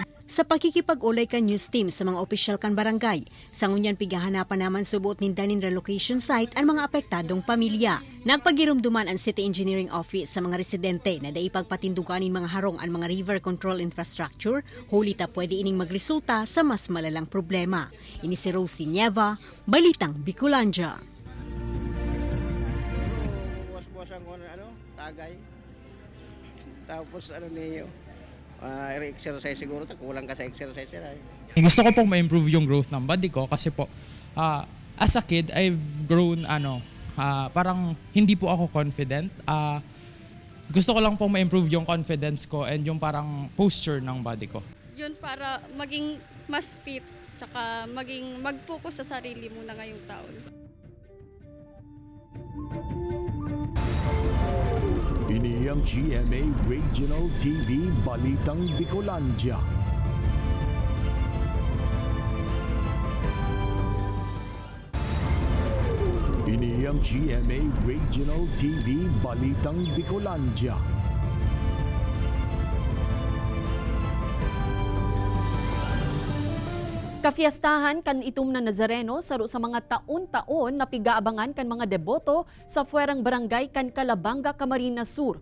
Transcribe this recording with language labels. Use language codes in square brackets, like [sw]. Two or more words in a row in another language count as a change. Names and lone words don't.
[bik] Sa pakikipag-ulay kan news team sa mga opisyal kan barangay, sa ngunyan pigahanapan naman subuot nindanin [en] relocation site [bik] ang mga apektadong pamilya. Nagpagirumduman ang City Engineering Office sa mga residente na daipagpatinduganin mga harong ang mga [en] river control infrastructure, [bik] hulita pwede ining magresulta sa mas malalang problema. Ini si Rosie Nieva, Balitang Bicolandia. [tl] Was-was ang tagay. Tapos niyo? Exercise siguro, kulang ka sa exercise. Gusto ko pong ma-improve yung growth ng body ko kasi po, [en] as a kid, I've grown, [tl] parang hindi po ako confident. Gusto ko lang pong ma-improve yung confidence ko and yung parang posture ng body ko. Yun para maging mas fit, tsaka mag-focus sa sarili muna ngayong taon. [bik] Ini ang GMA Regional TV Balitang Bicolandia. Ini ang GMA Regional TV Balitang Bicolandia. Kafiestahan kan itom na Nazareno saro sa mga taon-taon na pigaabangan kan mga deboto sa fuerang barangay kan Calabanga, Camarines Sur.